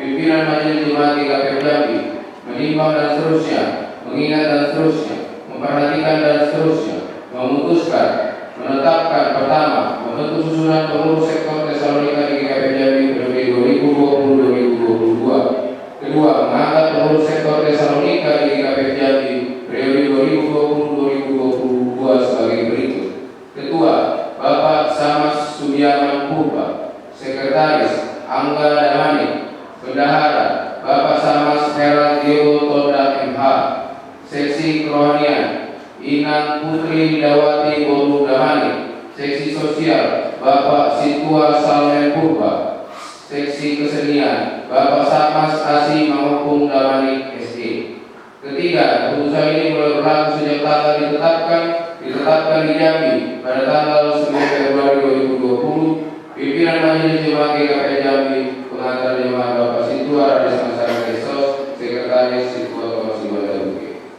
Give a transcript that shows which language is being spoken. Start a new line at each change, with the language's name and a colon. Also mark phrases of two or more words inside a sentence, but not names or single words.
Indonesian: Pimpinan Majelis Jemaat GKP Jambi menimbang dan seterusnya, mengingat dan seterusnya, memperhatikan dan seterusnya, memutuskan, menetapkan pertama, membentuk susunan pengurus sektor Tesalonika di GKP Jambi periode 2020-2022. Kedua, mengangkat pengurus sektor Tesalonika di GKP Jambi periode 2020-2022 sebagai berikut. Ketua, Bapak Samas Sudiaman Purba. Sekretaris, Angga Damani. Bendahara, Bapak Samas Hera Diego Toda MH. Seksi Kerohanian, Inang Putri Dawati Bolu Damani. Seksi Sosial, Bapak Situa Salmen Purba. Seksi Kesenian, Bapak Samas Asi Mamupung Damani SE. Ketiga, keputusan ini mulai berlaku sejak tanggal ditetapkan di Jambi pada tanggal 9 Februari 2020. Pimpinan Majelis Jemaat GKP Jambi, pengantar jemaat Bapak Situa Aris Masari Gestos, Sekretaris Situa Thomas Iwan Baduke.